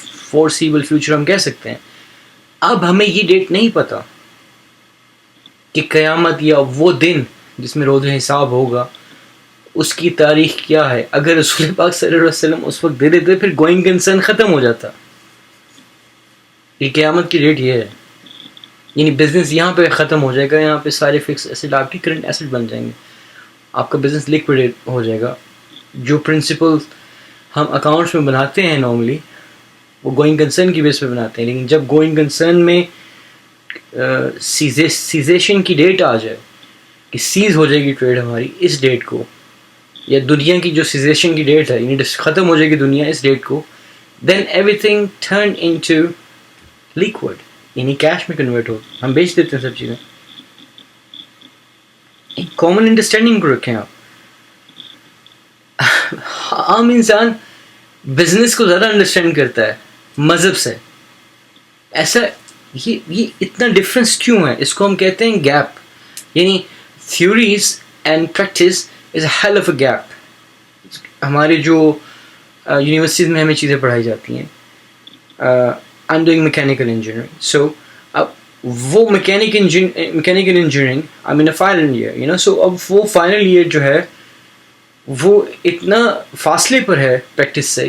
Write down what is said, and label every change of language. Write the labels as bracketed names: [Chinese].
[Urdu] Foreseeable future ہم کہہ سکتے ہیں. اب ہمیں یہ ڈیٹ نہیں پتا کہ قیامت یا وہ دن جس میں روز حساب ہوگا اس کی تاریخ کیا ہے. اگر رسول پاک صلی اللہ علیہ وسلم اس وقت دے دیتے پھر گوئنگ کنسرن ختم ہو جاتا. یہ قیامت کی ڈیٹ یہ ہے, یعنی بزنس یہاں پہ ختم ہو جائے گا, یہاں پہ سارے فکس ایسٹ آپ کے کرنٹ ایسٹ بن جائیں گے, آپ کا بزنس لیکویڈیٹ ہو جائے گا. جو پرنسپل ہم اکاؤنٹس میں بناتے ہیں نارملی وہ گوئنگ کنسرن کی بیس پہ بناتے ہیں. لیکن جب گوئنگ کنسرن میں سیزیشن کی ڈیٹ آ جائے کہ سیز ہو جائے گی ٹریڈ ہماری اس ڈیٹ کو, یا دنیا کی جو سیزیشن کی ڈیٹ ہے یعنی ختم ہو جائے گی دنیا اس ڈیٹ کو, [English] then everything turn into liquid, [Urdu] یعنی کیش میں کنورٹ ہو, ہم بیچ دیتے ہیں سب چیزیں. ایک کامن انڈرسٹینڈنگ کو رکھیں آپ. عام انسان بزنس کو زیادہ انڈرسٹینڈ کرتا ہے مذہب سے. ایسا یہ اتنا ڈفرینس کیوں ہے؟ اس کو ہم کہتے ہیں گیپ. [English] یعنی theories and practice is a hell of a gap. [Urdu] ہمارے جو یونیورسٹیز میں ہمیں چیزیں پڑھائی جاتی ہیں, [English] I am doing mechanical engineering, [Urdu] سو اب وہ mechanical engineering [English] I mean a final year, you know. [Urdu] سو اب وہ فائنل ایئر جو ہے وہ اتنا فاصلے پر ہے پریکٹس سے.